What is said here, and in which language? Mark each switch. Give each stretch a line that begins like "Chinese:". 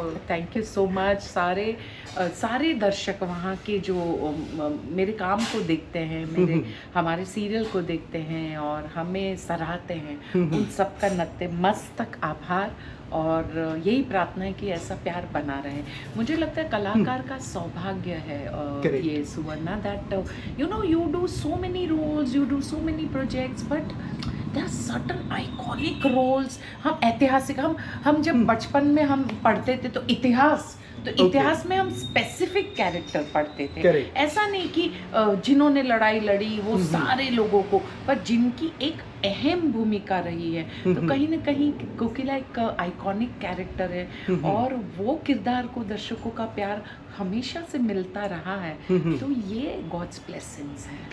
English: Thank you so much.
Hindi: सारे दर्शक वहाँ के जो मेरे काम को देखते हैं, हमारे सीरियल को देखते हैं और हमें सराहते हैं, उन सबका नतमस्तक आभार और यही प्रार्थना है कि ऐसा प्यार बना रहे। मुझे लगता है कलाकार का सौभाग्य है ये
English: Suvarna, that you do so many roles, you do so many projects, but there are certain iconic roles।
Hindi: हम ऐतिहासिक, हम जब बचपन में हम पढ़ते थे तो इतिहास में हम स्पेसिफिक कैरेक्टर पढ़ते थे।
English: Correct.
Hindi: ऐसा नहीं कि जिन्होंने लड़ाई लड़ी वो सारे लोगों को, पर जिनकी एक अहम भूमिका रही है, तो कहीं ना कहीं कोकिला एक आइकॉनिक कैरेक्टर है और वो किरदार को दर्शकों का प्यार हमेशा से मिलता रहा है, तो ये
English: God's blessings
Hindi: है।